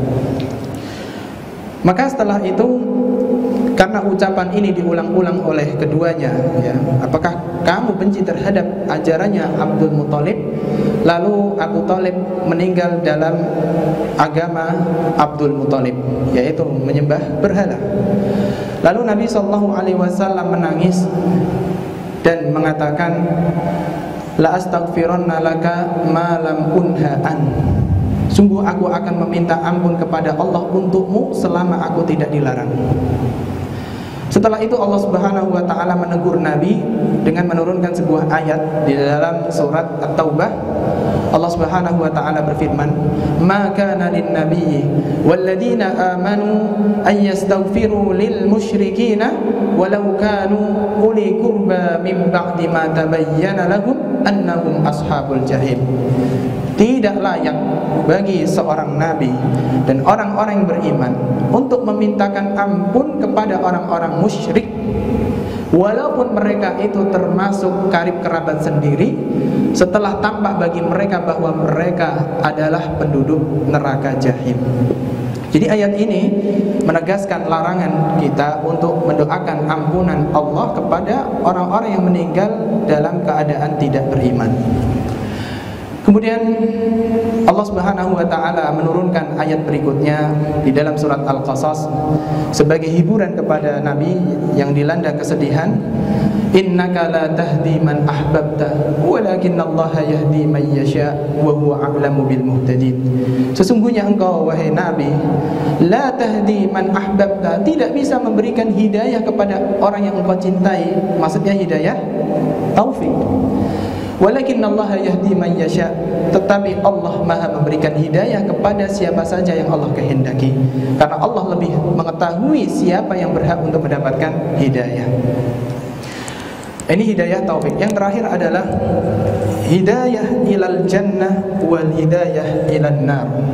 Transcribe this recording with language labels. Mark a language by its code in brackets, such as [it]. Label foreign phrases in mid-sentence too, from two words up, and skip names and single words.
[id] Maka setelah itu, karena ucapan ini diulang-ulang oleh keduanya, ya, apakah kamu benci terhadap ajarannya Abdul Muthalib? Lalu Abu Thalib meninggal dalam agama Abdul Muthalib, yaitu menyembah berhala. Lalu Nabi SAW menangis dan mengatakan, [ar] "لأستغفرن لك ما لم أنه عن." [id] Sungguh aku akan meminta ampun kepada Allah untukmu selama aku tidak dilarang. Setelah itu Allah [ar] سبحانه وتعالى [id] menegur Nabi dengan menurunkan sebuah ayat di dalam surat At-Taubah. [ar] الله سبحانه وتعالى berfirman, "ما كان للنبي والذين آمنوا أن يستغفروا للمشركين ولو كانوا أولي قربى من بعد ما تبين لهم أنهم أصحاب الجحيم." [id] Tidak layak bagi seorang nabi dan orang-orang yang beriman untuk memintakan ampun kepada orang-orang musyrik, walaupun mereka itu termasuk karib kerabat sendiri, setelah tampak bagi mereka bahwa mereka adalah penduduk neraka jahim. Jadi ayat ini menegaskan larangan kita untuk mendoakan ampunan Allah kepada orang-orang yang meninggal dalam keadaan tidak beriman. Kemudian Allah [ar] سبحانه وتعالى [id] menurunkan ayat berikutnya di dalam surat Al-Qasas sebagai hiburan kepada nabi yang dilanda kesedihan. [ar] إنك لا تهدي من أحببت ولكن الله يهدي من يشاء وهو أعلم بالمهتدين. [id] Sesungguhnya engkau wahai nabi [ar] لا تهدي من أحببت, [id] tidak bisa memberikan hidayah kepada orang yang engkau cintai. Maksudnya hidayah taufik. [ar] ولكن الله يهدي من يشاء, [id] tetapi Allah Maha memberikan hidayah kepada siapa saja yang Allah kehendaki. Karena Allah lebih mengetahui siapa yang berhak untuk mendapatkan hidayah. Ini hidayah taufik. Yang terakhir adalah [ar] هداية إلى الجنة والهداية إلى النار.